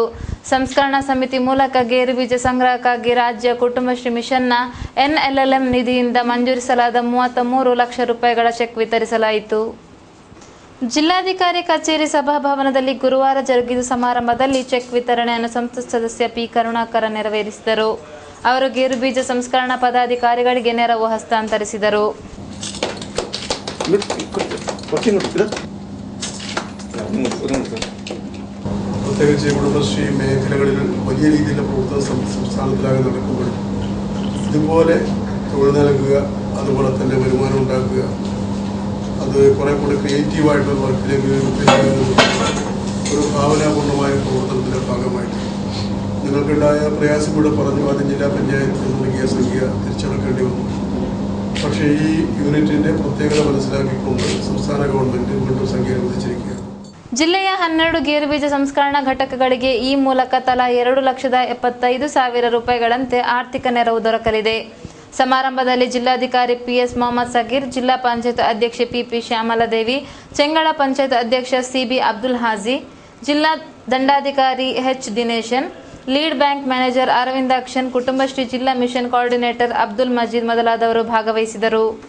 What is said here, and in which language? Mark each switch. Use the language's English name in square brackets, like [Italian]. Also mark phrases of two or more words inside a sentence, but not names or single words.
[Kannada] ಸಂಸ್ಕರಣಾ ಸಮಿತಿ ಮೂಲಕ ಗೇರುಬೀಜ ಸಂಗ್ರಹಕ್ಕಾಗಿ ರಾಜ್ಯ ಕುಟುಂಬಶ್ರೀ ಮಿಷನ್ನ NLLM ನಿಧಿಯಿಂದ ಮಂಜೂರಿಸಲಾದ 33 ಲಕ್ಷ ರೂಪಾಯಿಗಳ ಚೆಕ್ ವಿತರಿಸಲಾಯಿತು. ಜಿಲ್ಲಾಧಿಕಾರಿ ಕಚೇರಿ ಸಭಾಭವನದಲ್ಲಿ ಗುರುವಾರ ಜರುಗಿದ ಸಮಾರಂಭದಲ್ಲಿ ಚೆಕ್ ವಿತರಣೆಯನ್ನು ಸಂಸತ್ ಸದಸ್ಯ ಪಿ. ಕರುಣಾಕರನ್ ನೆರವೇರಿಸಿದರು. ಅವರು ಗೇರುಬೀಜ ಸಂಸ್ಕರಣಾ ಪದಾಧಿಕಾರಿಗಳಿಗೆ ನೆರವು ಹಸ್ತಾಂತರಿಸಿದರು. [Malayalam] പ്രത്യേകിച്ച് കുടുംബശ്രീ മേഖലകളിൽ വലിയ രീതിയിലുള്ള പ്രവർത്തനം സംസ്ഥാനത്തിലാകെ നടക്കുമ്പോൾ ഇതുപോലെ തൊഴിൽ നൽകുക, അതുപോലെ തന്നെ വരുമാനം ഉണ്ടാക്കുക, അത് കുറെ കൂടി ക്രിയേറ്റീവായിട്ടുള്ള വർക്കിലേക്ക് ഒരു ഭാവനാപൂർണമായ പ്രവർത്തനത്തിൻ്റെ ഭാഗമായിട്ട് നിങ്ങൾക്കുണ്ടായ പ്രയാസം കൂടെ പറഞ്ഞു. ആദ്യം ജില്ലാ പഞ്ചായത്ത് നൽകിയ സംഖ്യ തിരിച്ചടക്കേണ്ടി വന്നു. പക്ഷേ ഈ യൂണിറ്റിന്റെ പ്രത്യേകത മനസ്സിലാക്കിക്കൊണ്ട് സംസ്ഥാന ഗവൺമെന്റ് വീണ്ടും സംഖ്യ അനുവദിച്ചിരിക്കുകയാണ്. [Kannada] ಜಿಲ್ಲೆಯ 12 ಗೇರುಬೀಜ ಸಂಸ್ಕರಣಾ ಘಟಕಗಳಿಗೆ ಈ ಮೂಲಕ ತಲಾ 2,75,000 ರೂಪಾಯಿಗಳಂತೆ ಆರ್ಥಿಕ ನೆರವು ದೊರಕಲಿದೆ. ಸಮಾರಂಭದಲ್ಲಿ ಜಿಲ್ಲಾಧಿಕಾರಿ PS ಮೊಹಮ್ಮದ್ ಸಗೀರ್, ಜಿಲ್ಲಾ ಪಂಚಾಯತ್ ಅಧ್ಯಕ್ಷೆ PP ಶ್ಯಾಮಲಾದೇವಿ, ಚೆಂಗಳ ಪಂಚಾಯತ್ ಅಧ್ಯಕ್ಷ CB ಅಬ್ದುಲ್ ಹಾಜಿ, ಜಿಲ್ಲಾ ದಂಡಾಧಿಕಾರಿ H ದಿನೇಶನ್, [English] lead bank manager [Kannada] ಅರವಿಂದಾಕ್ಷನ್, ಕುಟುಂಬಶ್ರೀ ಜಿಲ್ಲಾ [English] mission coordinator [Kannada] ಅಬ್ದುಲ್ ಮಜೀದ್ ಮೊದಲಾದವರು ಭಾಗವಹಿಸಿದರು.